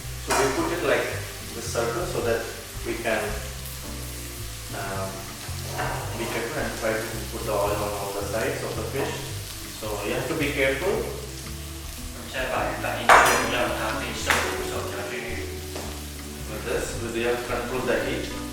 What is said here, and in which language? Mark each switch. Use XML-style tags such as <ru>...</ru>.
<en>So we put it like this circle so that we can be careful and try to put the oil on all the sides of the fish. So you have to be careful.</en> <zh>我们现在把鱼摆进去，让它可以受比较均匀。</zh> <en>With this, you have to control the heat.</en>